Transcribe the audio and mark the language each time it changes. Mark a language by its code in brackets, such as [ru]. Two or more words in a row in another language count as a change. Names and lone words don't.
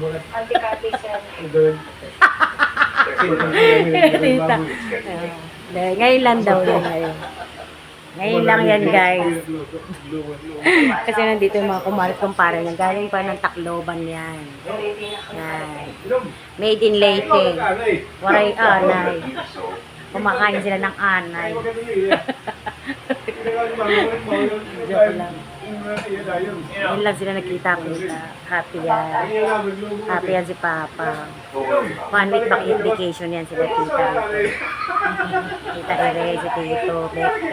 [tl] Tita. Ngayon lang daw yan ngayon. Ngayon lang yan, guys. Kasi nandito yung mga kumpare niya. Galing pa ng Tacloban yan. Yan. [en] Made in Leyte. [war] Waray anay. [tl] Kumakain sila ng anay. Joke lang. Ngayon lang sila nakita-kita. Happy yan. Happy yan si Papa. 1 [en] week vacation [tl] yan sila tita. Tita Ere, si Tito, Bekpe.